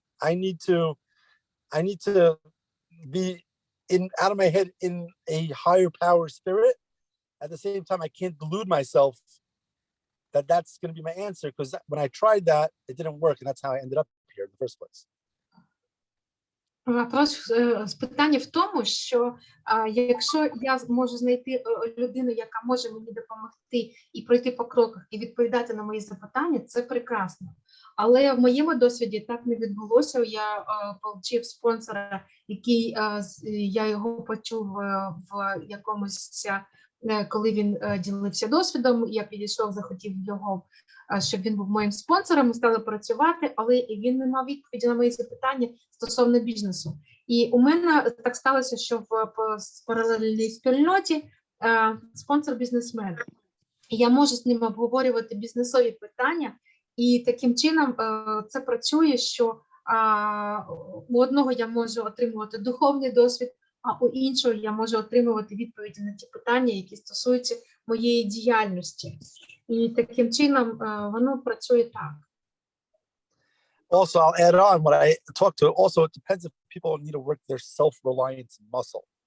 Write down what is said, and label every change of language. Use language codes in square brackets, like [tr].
[en] I need to be out of my head in a higher power spirit. At the same time, I can't delude myself that that's going to be my answer, because when I tried that, it didn't work, and that's how I ended up here in the first place. [uk] Вопрос питання в тому, що якщо я можу знайти людину, яка може мені допомогти і пройти по кроках і відповідати на мої запитання, це прекрасно. Але в моєму досвіді так не відбулося. Я отримав спонсора, який я його почув в якомусь, коли він ділився досвідом, я підійшов, захотів його, щоб він був моїм спонсором, ми стали працювати, але він не мав відповіді на мої запитання стосовно бізнесу. І у мене так сталося, що в паралельній спільноті спонсор бізнесмен. Я можу з ним обговорювати бізнесові питання, і таким чином це працює, що у одного я можу отримувати духовний досвід, а у іншого я можу отримувати відповіді на ті питання, які стосуються моєї діяльності. І таким чином воно працює так. [en] Also, I'll add on what I talk to. Also, it depends if people need to work their self-reliance muscle.